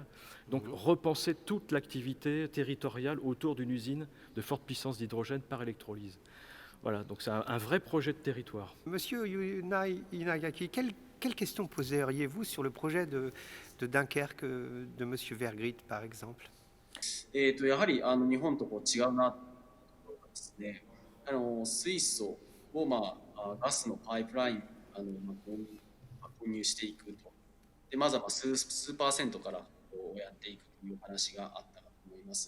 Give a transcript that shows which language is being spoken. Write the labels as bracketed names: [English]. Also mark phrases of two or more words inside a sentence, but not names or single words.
[French] Donc repenser toute l'activité territoriale autour d'une usine de forte puissance d'hydrogène par électrolyse. Voilà, donc c'est un vrai projet de territoire. Monsieur Inagaki, quelle question poseriez-vous sur le projet de Dunkerque de Monsieur Vergrit, par exemple? [Japanese] やはり日本と違うなと思うのがですね、水素を、ガスのパイプライン購入していくと。でまずは数%からやっていくという話があったかと思います。